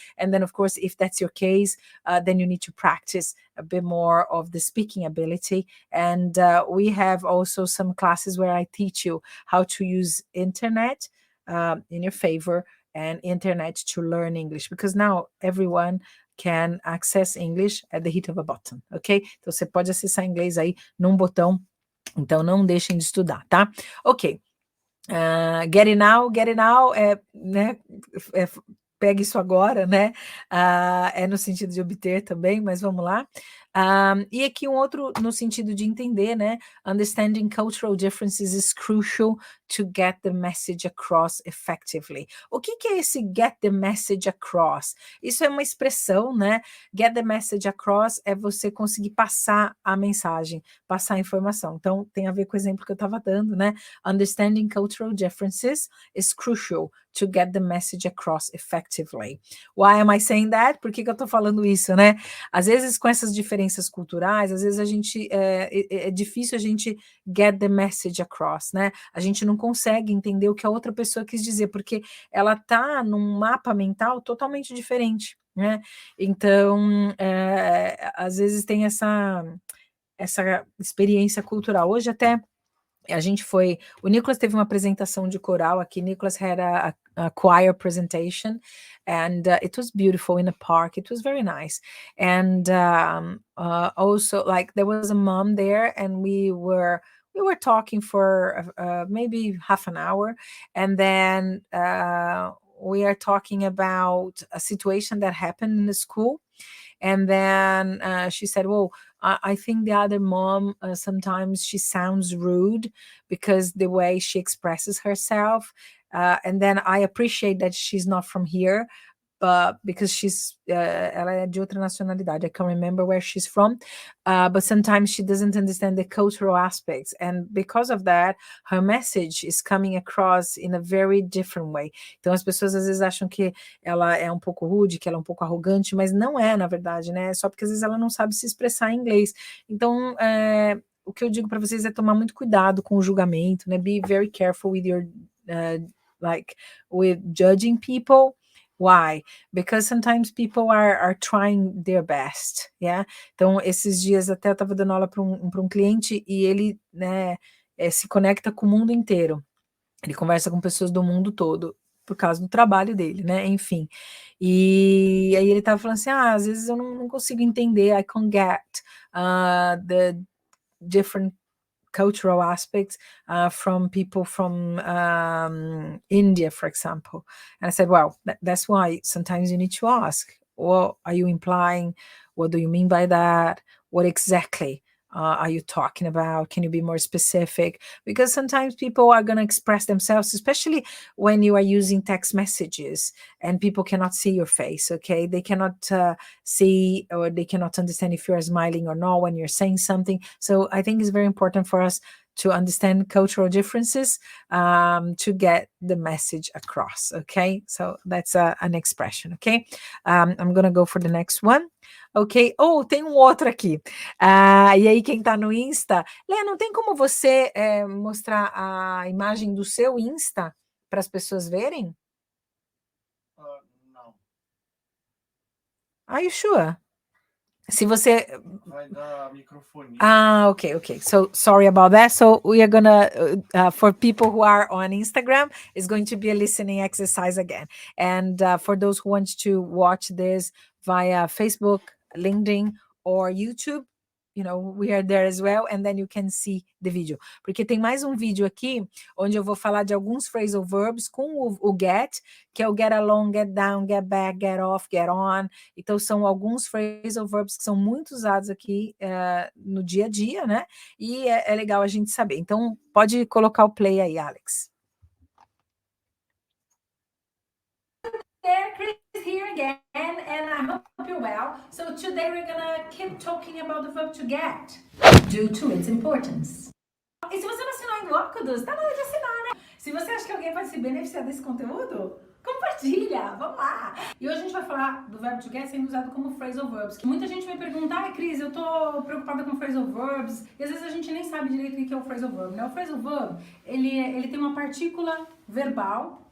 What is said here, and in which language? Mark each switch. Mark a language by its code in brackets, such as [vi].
[en] And then, of course, if that's your case, then you need to practice a bit more of the speaking ability. And we have also some classes where I teach you how to use internet in your favor and internet to learn English, because now everyone can access English at the hit of a button, ok? [pt] Então você pode acessar inglês aí num botão, então não deixem de estudar, tá? Ok. [en] Get it now [pt] né? Pegue isso agora, né? É no sentido de obter também, mas vamos lá. E aqui um outro no sentido de entender, né? [en] Understanding cultural differences is crucial to get the message across effectively. [pt] O que é esse [en] get the message across? [pt] Isso é uma expressão, né? [en] Get the message across [pt] é você conseguir passar a mensagem, passar a informação. Então, tem a ver com o exemplo que eu estava dando, né? [en] Understanding cultural differences is crucial to get the message across effectively. Why am I saying that? [pt] Por que eu estou falando isso, né? Às vezes, com essas diferenças culturais, às vezes é difícil a gente [en] get the message across, [pt] né? A gente não consegue entender o que a outra pessoa quis dizer, porque ela está num mapa mental totalmente diferente, né? Então, às vezes tem essa experiência cultural. Hoje até o Nicholas teve uma apresentação de coral aqui. [en] Nicholas had a choir presentation, and it was beautiful in a park. It was very nice. And also, like, there was a mom there, and we were talking for maybe half an hour, and then we are talking about a situation that happened in the school. And then she said, well, I think the other mom, sometimes she sounds rude because the way she expresses herself. And then I appreciate that she's not from here, but because she's [pt] ela é de outra nacionalidade, [en] I can't remember where she's from, but sometimes she doesn't understand the cultural aspects, and because of that, her message is coming across in a very different way. [pt] Então as pessoas às vezes acham que ela é um pouco rude, que ela é um pouco arrogante, mas não é, na verdade, né? Só porque às vezes ela não sabe se expressar em inglês. Então, o que eu digo para vocês é tomar muito cuidado com o julgamento, né? [en] Be very careful with your with judging people. Why? Because sometimes people are trying their best, yeah? [pt] Então, esses dias até eu estava dando aula para um cliente e ele, né, se conecta com o mundo inteiro. Ele conversa com pessoas do mundo todo, por causa do trabalho dele, né? Enfim. E aí ele estava falando assim, às vezes eu não consigo entender, [en] I can't get the different cultural aspects from people from India, for example. And I said, well, that's why sometimes you need to ask, what are you implying? What do you mean by that? What exactly are you talking about? Can you be more specific? Because sometimes people are going to express themselves, especially when you are using text messages and people cannot see your face, okay? They cannot see, or they cannot understand if you're smiling or not when you're saying something. So I think it's very important for us to understand cultural differences to get the message across, okay? So that's an expression, okay? I'm going to go for the next one. [pt] Ok? Tem um outro aqui. E aí, quem tá no Insta, Lê, não tem como você mostrar a imagem do seu Insta para as pessoas verem? Não. [en] Are you sure? [pt] Se você... Vai dar microfone. [en] Okay. So sorry about that. So we are gonna, for people who are on Instagram, it's going to be a listening exercise again. And for those who want to watch this via Facebook, LinkedIn, or YouTube, we are there as well, and then you can see the video. [pt] Porque tem mais um vídeo aqui, onde eu vou falar de alguns phrasal verbs com o get, que é o get along, get down, get back, get off, get on. Então, são alguns phrasal verbs que são muito usados aqui no dia a dia, né? E é legal a gente saber. Então, pode colocar o play aí, Alex. [en] There, Chris here again, and I hope you're well. So today we're gonna keep talking about the verb to get, due to its importance. [pt] E se você não assinou ainda o OKudus, tá na hora de assinar, né? Se você acha que alguém pode se beneficiar desse conteúdo, compartilha, vamos lá! E hoje a gente vai falar do verbo to get sendo usado como phrasal verbs, que muita gente vai perguntar, Cris, eu tô preocupada com phrasal verbs, e às vezes a gente nem sabe direito o que é o phrasal verb, né? O phrasal verb, ele tem uma partícula verbal.